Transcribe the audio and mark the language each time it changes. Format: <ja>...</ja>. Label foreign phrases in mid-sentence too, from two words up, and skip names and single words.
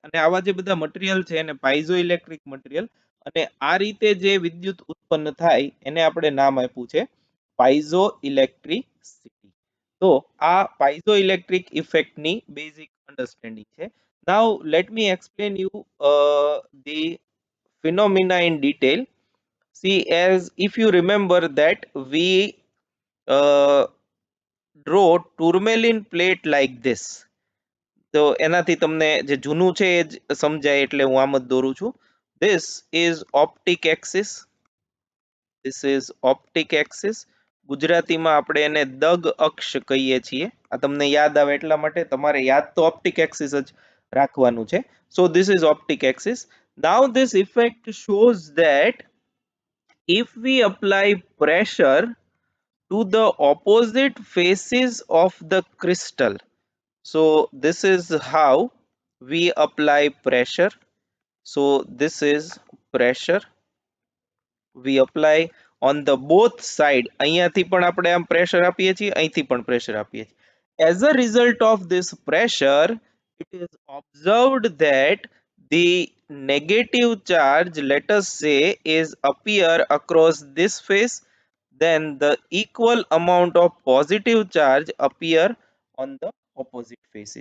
<gu>અને આવા જે બધા મટીરિયલ છે એને પાઇઝો ઇલેક્ટ્રિક મટીરિયલ, અને આ રીતે જે વિદ્યુત ઉત્પન્ન થાય એને આપણે નામ આપ્યું છે પાઇઝો ઇલેક્ટ્રિસિટી. તો આ પાઇઝો ઇલેક્ટ્રિક ઇફેક્ટની</gu> <en>basic understanding</en> <gu>છે.</gu> <en>now let me explain you the phenomena in detail. See, as if you remember that we uh, draw tourmaline plate like this.</en> <gu>તો એનાથી તમને જે જૂનું છે એ જ સમજાય એટલે હું આમ જ દોરું છું.</gu> <en>This is optic axis. This is optic axis.</en> <gu>ગુજરાતીમાં આપણે એને દગ અક્ષ કહીએ છીએ. આ તમને યાદ આવે એટલા માટે તમારે યાદ તો</gu> <en>optic axis</en> <gu>જ રાખવાનું છે.</gu> <en>So this is optic axis. Now this effect shows that if we apply pressure to the opposite faces of the crystal. So this is how we apply pressure. So this is pressure we apply on the both side.</en> <gu>અહીંયાથી પણ આપણે આમ pressure આપીએ છીએ, અહીંથી પણ pressure આપીએ છીએ.</gu> <en>As a result of this pressure, it is observed that the negative charge, let us say, is appear across this face, then the equal amount of positive charge appear on the opposite faces.</en>